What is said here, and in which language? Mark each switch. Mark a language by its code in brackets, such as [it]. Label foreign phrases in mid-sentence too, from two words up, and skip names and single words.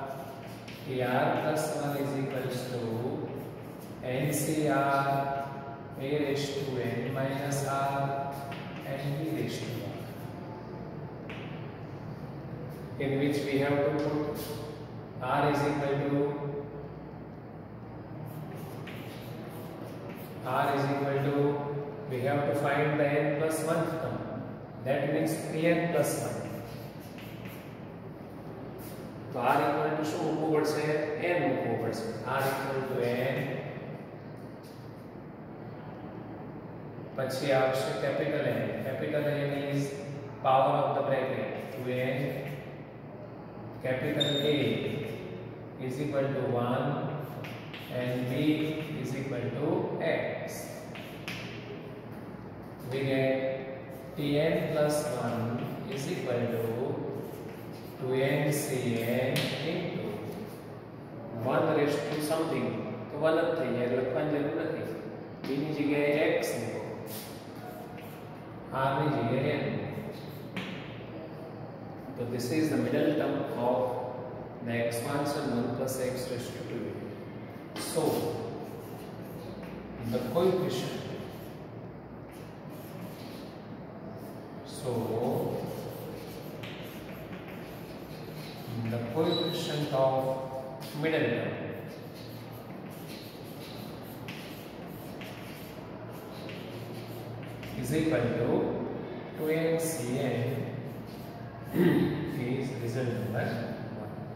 [en] Tr + 1 is equals to NCr a raised to n minus r and b raised to r, in which we have to put r is equal to we have to find the n plus 1th term, that means 3n plus 1. [gu] तो r [en] equal to [gu] શું મૂકવું પડશે? n મૂકવું પડશે. r [en] equal to [gu] n, પછી આવશે [en] capital N. capital N is power of the bracket 2n, capital A is equal to 1 and B is equal to x. We get Tn plus 1 is equal to 2n Cn into 1 raised to something. [gu] तो 1 જ થઈ જાય, લખવાની જરૂર નથી. b ની જગ્યાએ x મૂકો, r ની જગ્યાએ n. [en] So this is the middle term of the expansion 1 plus x raised to 2. So the coefficient of middle term is equal to 2n Cn is result number 1.